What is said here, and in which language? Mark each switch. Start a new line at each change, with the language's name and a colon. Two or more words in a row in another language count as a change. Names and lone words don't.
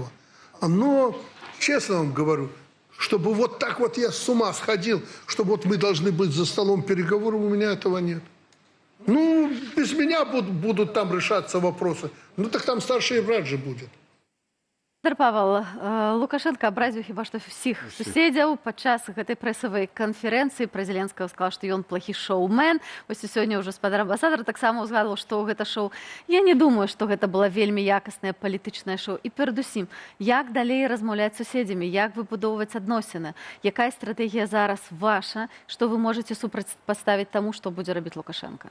Russian: Но, честно вам говорю, чтобы вот так вот я с ума сходил, чтобы вот мы должны быть за столом переговоров, у меня этого нет. Без меня будут там решаться вопросы. Так там старший брат же будет.
Belarusian: Спадар Павел, Лукашенко абразіў хіба што ўсіх суседзяў падчас гэтай прэсавай канферэнцыі пра Зеленскага сказаў, што ён плохі шоумен. Вось сёння ўжо спадар амбасадар таксама ўзгадваў, што гэта шоу. Я не думаю, што гэта была вельмі якаснае палітычнае шоу. І перадусім, як далей размаўляць з суседзямі, як выбудоўваць адносіны, якая стратэгія зараз ваша, што вы можаце супрацьпаставіць таму, што будзе рабіць Лукашенко?